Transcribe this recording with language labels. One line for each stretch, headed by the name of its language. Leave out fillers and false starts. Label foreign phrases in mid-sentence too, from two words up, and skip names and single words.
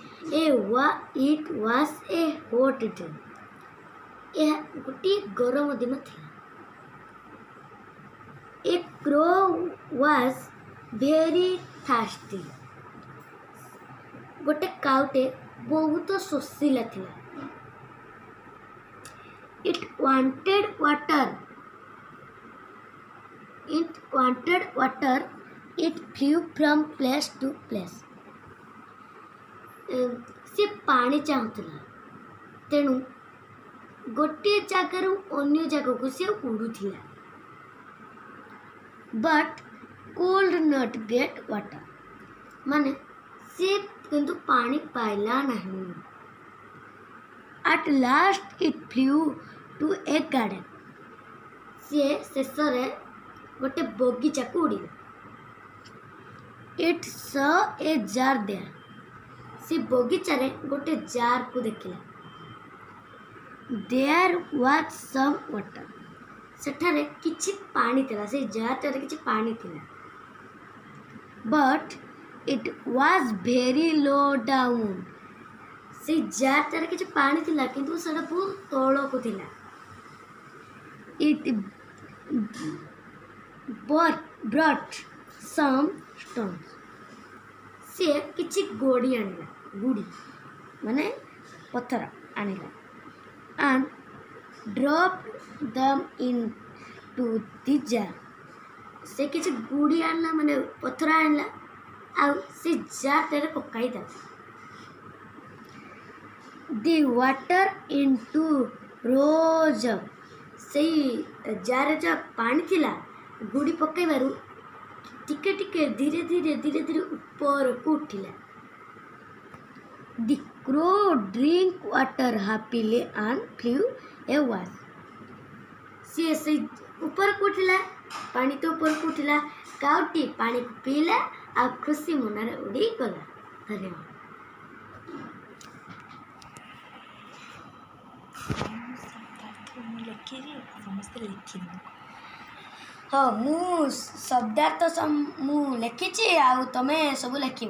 English: It was a hot day.
Odia: ଏହା ଗୋଟିଏ ଗରମ ଦିନ ଥିଲା.
English: A crow was very thirsty.
Odia: ଗୋଟେ କାଉଟେ ବହୁତ ଶୋଷିଲା ଥିଲା.
English: It wanted water. It flew from place to place.
Odia: ସେ ପାଣି ଚାହୁଁଥିଲା. ତେଣୁ ଗୋଟିଏ ଜାଗାରୁ ଅନ୍ୟ ଜାଗାକୁ ସେ ଉଡ଼ୁଥିଲା.
English: But could not get water.
Odia: ମାନେ ସେ କିନ୍ତୁ ପାଣି ପାଇଲା ନାହିଁ.
English: At last it flew to a garden.
Odia: ସେ ଶେଷରେ ଗୋଟେ ବଗିଚାକୁ ଉଡ଼ିଲା.
English: It saw a jar there.
Odia: ସେ ବଗିଚାରେ ଗୋଟେ ଜାରକୁ ଦେଖିଲା.
English: There was some water.
Odia: ସେଠାରେ କିଛି ପାଣି ଥିଲା. ସେଇ ଜାରଟାରେ କିଛି ପାଣି ଥିଲା.
English: But it was very low down.
Odia: ସେଇ ଜାରଟାରେ କିଛି ପାଣି ଥିଲା କିନ୍ତୁ ସେଟା ବହୁତ ତଳକୁ ଥିଲା.
English: It brought some stones.
Odia: ସେ କିଛି ଗୋଡ଼ି ଆଣିଲା. ଗୁଡ଼ି ମାନେ ପଥର ଆଣିଲା.
English: And dropped them into the jar.
Odia: ସେ କିଛି ଗୁଡ଼ି ଆଣିଲା ମାନେ ପଥର ଆଣିଲା ଆଉ ସେ ଜାରଟାରେ ପକାଇଦେଲା.
English: The water into rose up.
Odia: ସେଇ ଜାରରେ ଯେଉଁ ପାଣି ଥିଲା ଗୁଡ଼ି ପକାଇବାରୁ ଟିକେ ଟିକେ ଧୀରେ ଧୀରେ ଉପରକୁ ଉଠିଲା.
English: The crow drank water happily and flew away.
Odia: ସିଏ ସେଇ ଉପରକୁ ଉଠିଲା. ପାଣି ତ ଉପରକୁ ଉଠିଲା. କାଉଟି ପାଣିକୁ ପିଇଲା ଆଉ ଖୁସି ମନରେ ଉଡ଼ିଗଲା. ଧନ୍ୟବାଦ. ହଁ ମୁଁ ଶବ୍ଦାର୍ଥ ମୁଁ ଲେଖିଛି ଆଉ ତମେ ସବୁ ଲେଖିବ.